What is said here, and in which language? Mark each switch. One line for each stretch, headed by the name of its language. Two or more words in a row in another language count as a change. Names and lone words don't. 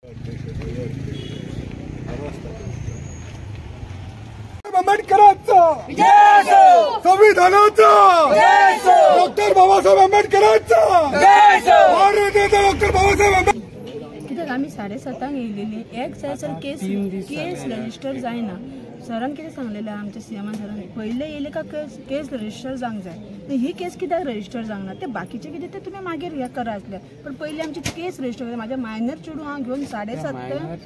Marathi: आंबेडकरांचा संविधानाचा डॉक्टर बाबासाहेब आंबेडकरांचा डॉक्टर बाबासाहेब आंबेडकर
Konkani: कित्याक आमी 7:30 येयलेली एक जायसर
English: case register
Konkani: जायना सरान कितें सांगलेलें आमच्या सीएमान सरान पयले येयले का
English: case register
Konkani: जावंक जाय ही केस कित्याक रजिस्टर जावंक ना ते बाकीचे कितें ते तुमी मागीर हे करा आसले पण पयली आमची
English: case register
Konkani: करा म्हाज्या मायनर चेडू हांव घेवन 7:30